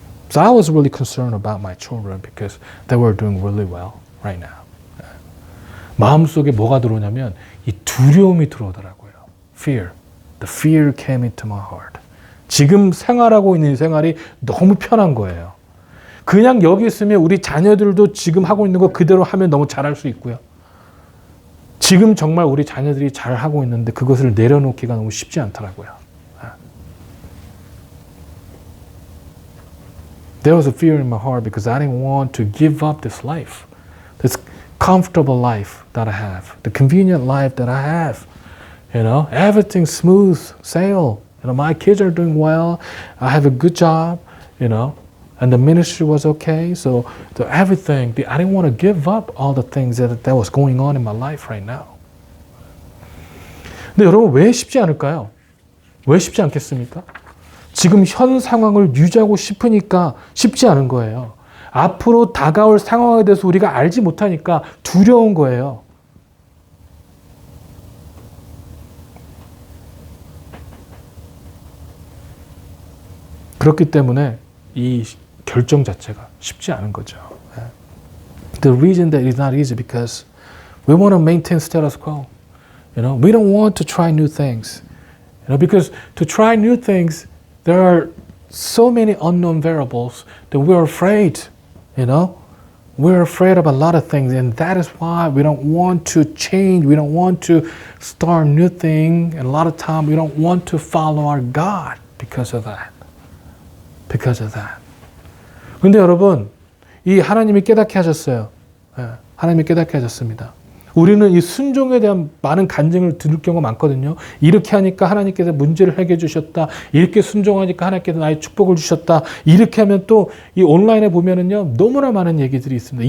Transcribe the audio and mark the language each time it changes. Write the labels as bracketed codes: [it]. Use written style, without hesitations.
[en] So I was really concerned about my children because they were doing really well right now. [ko] 마음속에 뭐가 들어오냐면 이 두려움이 들어오더라고요. [en] Fear. The fear came into my heart. [ko] 지금 생활하고 있는 생활이 너무 편한 거예요. 그냥 여기 있으면 우리 자녀들도 지금 하고 있는 거 그대로 하면 너무 잘할 수 있고요. 지금 정말 우리 자녀들이 잘하고 있는데 그것을 내려놓기가 너무 쉽지 않더라고요. [en] There was a fear in my heart because I didn't want to give up this life, this comfortable life that I have, the convenient life that I have. Everything's smooth sail. My kids are doing well. I have a good job, and the ministry was okay. So everything, I didn't want to give up all the things that was going on in my life right now. [ko] 근데 여러분 왜 쉽지 않을까요? 왜 쉽지 않겠습니까? 지금 현 상황을 유지하고 싶으니까 쉽지 않은 거예요. 앞으로 다가올 상황에 대해서 우리가 알지 못하니까 두려운 거예요. 그렇기 때문에 이 결정 자체가 쉽지 않은 거죠. [en] The reason that it's not easy because we want to maintain status quo. We don't want to try new things. Because to try new things, there are so many unknown variables that we're afraid. We're afraid of a lot of things, and that is why we don't want to change. We don't want to start new thing, and a lot of time we don't want to follow our God because of that. [ko] 근데 여러분, 이 하나님이 깨닫게 하셨어요. 하나님이 깨닫게 하셨습니다. 우리는 이 순종에 대한 많은 간증을 들을 경우가 많거든요. 이렇게 하니까 하나님께서 문제를 해결해 주셨다. 이렇게 순종하니까 하나님께서 나의 축복을 주셨다. 이렇게 하면 또 이 온라인에 보면은요, 너무나 많은 얘기들이 있습니다.